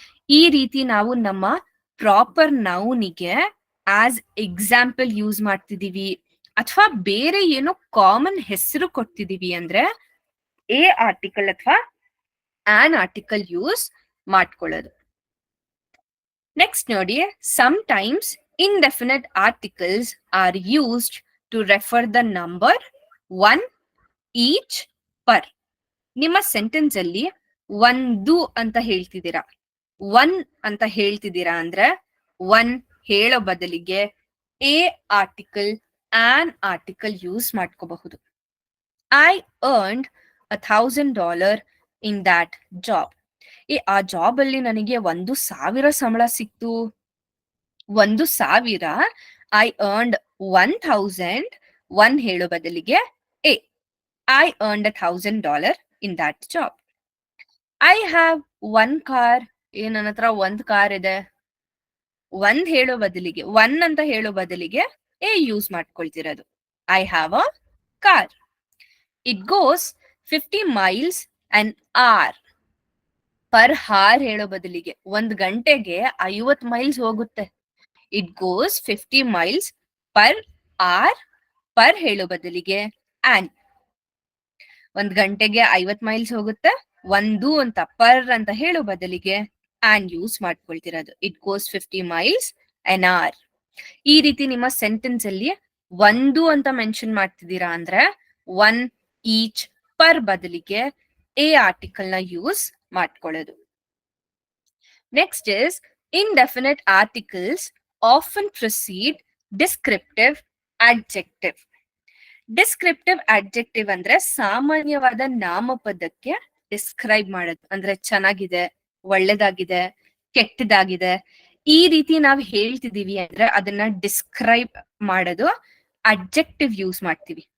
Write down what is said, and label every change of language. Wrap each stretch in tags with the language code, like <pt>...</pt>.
<kn>ಈ ರೀತಿ ನಾವು ನಮ್ಮ ಪ್ರಾಪರ್ ನೌನಿಗೆ ಆಸ್ ಎಕ್ಸಾಂಪಲ್ ಯೂಸ್ ಮಾಡ್ತಿದೀವಿ ಅಥವಾ ಬೇರೆ ಏನೋ ಕಾಮನ್ ಹೆಸರು ಕೊಡ್ತಿದೀವಿ ಅಂದ್ರೆ ಎ ಆರ್ಟಿಕಲ್ ಅಥವಾ ಆನ್ ಆರ್ಟಿಕಲ್ ಯೂಸ್ ಮಾಡ್ಕೊಳ್ಳೋದು.</kn> <en>Next ನೋಡಿ, sometimes indefinite articles are used to refer the number one, each, per.</en> <kn>ನಿಮ್ಮ ಸೆಂಟೆನ್ಸ್ ಅಲ್ಲಿ ಒಂದು ಅಂತ ಹೇಳ್ತಿದ್ದೀರಾ, ಒನ್ ಅಂತ ಹೇಳ್ತಿದ್ದೀರಾ ಅಂದ್ರೆ ಒನ್ ಹೇಳೋ ಬದಲಿಗೆ A article, on article use ಮಾಡ್ಕೋಬಹುದು.</kn> <en>I earned $1,000 in that job.</en> <kn>ಆ ಜಾಬ್ ಅಲ್ಲಿ ನನಗೆ 1,000 ಸಂಬಳ ಸಿಕ್ತು.</kn> <en>1,000, I earned 1,000,</en> <kn>ಒನ್ ಹೇಳೋ ಬದಲಿಗೆ</kn> <en>A, I earned $1,000 in that job. I have one car</en> <kn>ನನ್ನ ಹತ್ರ ಒಂದ್ ಕಾರ್ ಇದೆ, ಒಂದ್ ಹೇಳೋ ಬದಲಿಗೆ, ಒನ್ ಅಂತ ಹೇಳೋ ಬದಲಿಗೆ A use ಮಾಡ್ಕೊಳ್ತಿರೋದು.</kn> <en>I have a car. It goes 50 miles an hour.</en> <kn>Per ಹಾರ್ ಹೇಳೋ ಬದಲಿಗೆ ಒಂದ್ ಗಂಟೆಗೆ 50 ಮೈಲ್ಸ್ ಹೋಗುತ್ತೆ.</kn> <en>It goes 50 miles per hour.</en> <kn>Per ಹೇಳೋ ಬದಲಿಗೆ ಆನ್. ಒಂದ್ ಗಂಟೆಗೆ 50 ಮೈಲ್ಸ್ ಹೋಗುತ್ತೆ, ಒಂದು ಅಂತ ಪರ್ ಅಂತ ಹೇಳೋ ಬದಲಿಗೆ on use ಮಾಡ್ಕೊಳ್ತಿರೋದು.</kn> <en>It goes 50 miles an hour.</en> <kn>ಈ ರೀತಿ ನಿಮ್ಮ ಸೆಂಟೆನ್ಸ್ ಅಲ್ಲಿ ಒಂದು ಅಂತ ಮೆನ್ಷನ್ ಮಾಡ್ತಿದ್ದೀರಾ ಅಂದ್ರೆ ಒನ್, ಈಚ್, ಪರ್ ಬದಲಿಗೆ ಎ ಆರ್ಟಿಕಲ್ ನ ಯೂಸ್ ಮಾಡ್ಕೊಳ್ಳೋದು.</kn> <en>Next is indefinite articles often precede descriptive adjective.</en> <kn>Descriptive adjective ಅಂದ್ರೆ ಸಾಮಾನ್ಯವಾದ ನಾಮಪದಕ್ಕೆ ಡಿಸ್ಕ್ರೈಬ್ ಮಾಡೋದು. ಅಂದ್ರೆ ಚೆನ್ನಾಗಿದೆ, ಒಳ್ಳೇದಾಗಿದೆ, ಕೆಟ್ಟದಾಗಿದೆ, ಈ ರೀತಿ ನಾವ್ ಹೇಳ್ತಿದೀವಿ ಅಂದ್ರೆ ಅದನ್ನ ಡಿಸ್ಕ್ರೈಬ್ ಮಾಡೋದು ಅಡ್ಜೆಕ್ಟಿವ್ ಯೂಸ್ ಮಾಡ್ತೀವಿ.</kn>